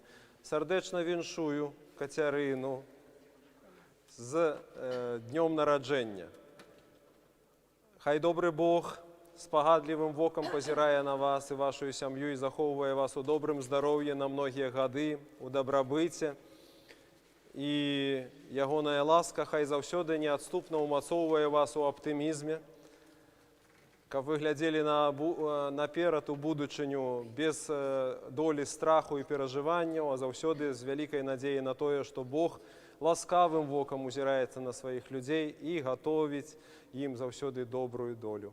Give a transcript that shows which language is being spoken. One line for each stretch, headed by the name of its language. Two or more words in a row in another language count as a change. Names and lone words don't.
Ukrainian: Сердечно віншую Катерину з днем народження. Хай добрий Бог з погадливим воком позирає на вас і вашу сім'ю і заховує вас у добрим здоров'ї на многі годи, у добробиті.
Belarusian: І ягоная ласка хай заўсёды неадступна умацоўвае вас у аптымізме, каб вы глядзелі наперад у будучыню без долі страху і перажыванняў, а заўсёды з вялікай надзеяй на тое, што Бог ласкавым вокам узіраецца на сваіх людзей і гатовіць ім заўсёды добрую долю.